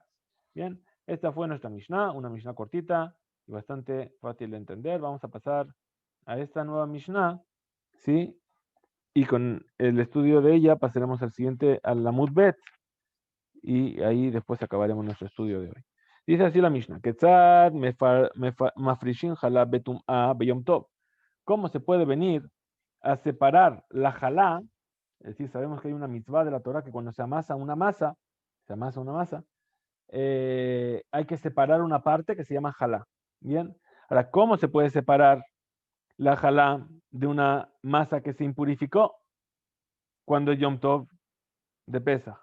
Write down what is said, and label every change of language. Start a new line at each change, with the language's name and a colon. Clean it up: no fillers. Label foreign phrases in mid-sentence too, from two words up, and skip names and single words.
Spanish: Bien, esta fue nuestra Mishnah, una Mishnah cortita y bastante fácil de entender. Vamos a pasar a esta nueva Mishnah, ¿sí? Y con el estudio de ella pasaremos al siguiente, al
Hebrew: Lamud Bet,
Spanish: y ahí después acabaremos nuestro estudio de hoy. Dice así la Mishnah,
Hebrew: Ketzad mafrishin jalá betum a beyom tov.
Spanish: ¿Cómo se puede venir a separar la jalá? Es decir, sabemos que hay una mitzvah de la Torah que cuando se amasa una masa, hay que separar una parte que se llama jalá. Bien, ahora, ¿cómo se puede separar la jalá de una masa que se impurificó cuando es Yom Tov de Pesach?